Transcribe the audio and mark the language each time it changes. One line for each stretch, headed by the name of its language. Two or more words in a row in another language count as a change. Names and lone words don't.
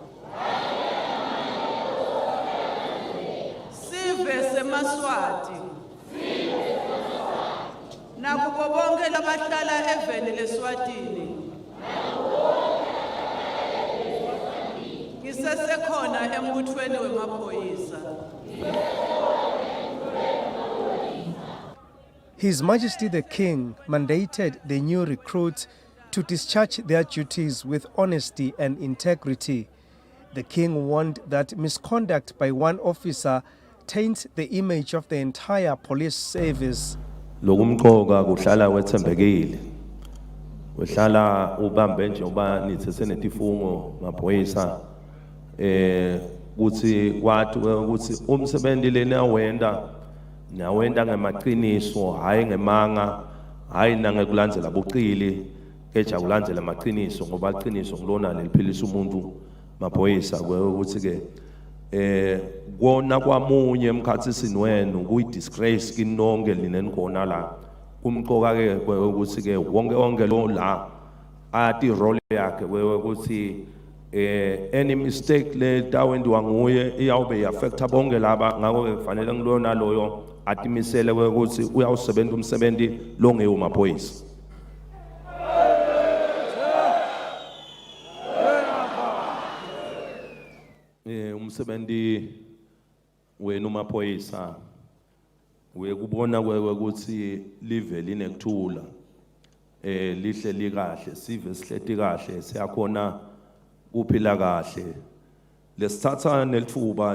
Swati: Sive seMaswati. Nakubo bonke labahlala eveni leSwatini. Ngisesekhona embuthweni wemaphoyisa.
English: His Majesty the King mandated the new recruits to discharge their duties with honesty and integrity. The King warned that misconduct by one officer taints the image of the entire police service.
Swati: Lokumqoka kuhlala wethembekile. Kuhlala ubambe nje uba nithethe netifungo maphoyisa kuthi kwathi ukuthi umsebenzi lena wenda ngemaqiniso hayi ngemanga hayi nangekulandzela buqili keja kulandzela amaqiniso ngoba iqiniso ngilona leliphilisa umuntu maphoyisa ukuthi ke kona kwamunye emkhathini wenu kuyidisgrace kinonke linenikhona la kumqoka ke ukuthi ke wonke lo la ati role yakhe ukuthi
English: any mistake
Swati: le tawendiwa nguye iyawube affecta bonke laba ngakho ke kufanele ngilona loyo atimisele ukuthi uyawusebenza umsebenzi longeyo maphoyisa. Umsebenzi wenu maphoyisa uyekubona ukuthi live linekuthula lihle likahle sive sihleti kahle siyakhona kuphila kahle lesithatha nelithuba